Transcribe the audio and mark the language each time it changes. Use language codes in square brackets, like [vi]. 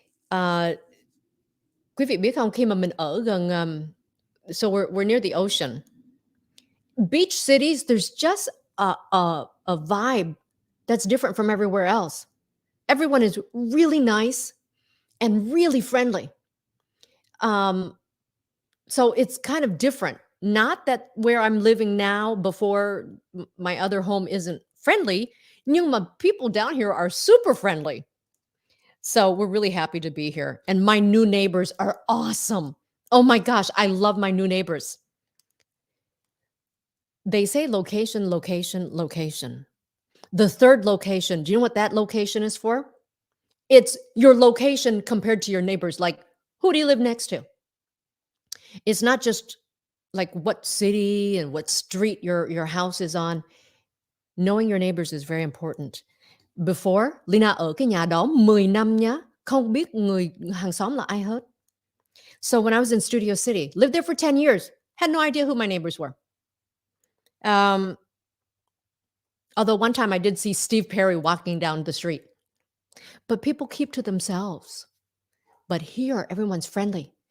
[vi] Quý vị biết không, khi mà mình ở gần [en] so we're near the ocean. Beach cities, there's just a vibe that's different from everywhere else. Everyone is really nice and really friendly. So it's kind of different. Not that where I'm living now before my other home isn't friendly, [vi] nhưng mà [en] people down here are super friendly. So we're really happy to be here. And my new neighbors are awesome. Oh my gosh, I love my new neighbors. They say location, location, location. The third location, do you know what that location is for? It's your location compared to your neighbors. Like, who do you live next to? It's not just like what city and what street your house is on. Knowing your neighbors is very important. [vi] Before, Lina ở cái nhà đó 10 năm nhá, không biết người hàng xóm là ai hết. [en] So when I was in Studio City, lived there for 10 years, had no idea who my neighbors were. Although one time I did see Steve Perry walking down the street. But people keep to themselves. But here, everyone's friendly.